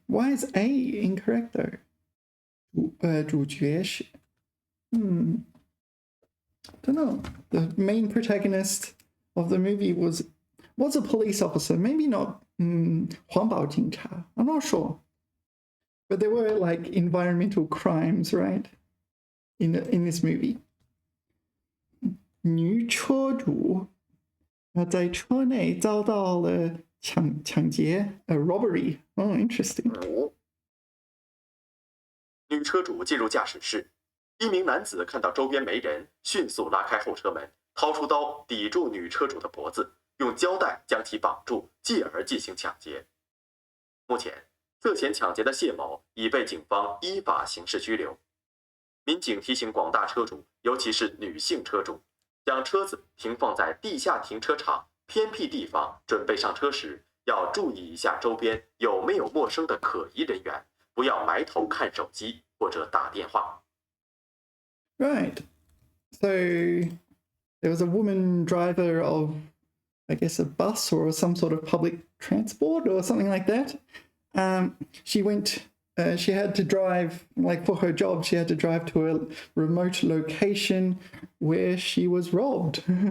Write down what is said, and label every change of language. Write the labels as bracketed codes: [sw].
[en] Why is A incorrect though? [zh] 主角是 [en] don't know. The main protagonist of the movie was a police officer. Maybe not 环保警察. I'm not sure. But there were like environmental crimes, right? In this movie. [zh] 女车主在车内遭到了抢劫 ， [en] a robbery. Oh, interesting. [zh] 女车主进入驾驶室，一名男子看到周边没人，迅速拉开后车门，掏出刀抵住女车主的脖子，用胶带将其绑住，继而进行抢劫。目前，涉嫌抢劫的谢某已被警方依法刑事拘留。民警提醒广大车主，尤其是女性车主，将车子停放在地下停车场偏僻地方，准备上车时，要注意一下周边有没有陌生的可疑人员，不要埋头看手机或者打电话。 [en] Right. So there was a woman driver of, I guess, a bus or some sort of public transport or something like that. She had to drive, like for her job, she had to drive to a remote location where she was robbed.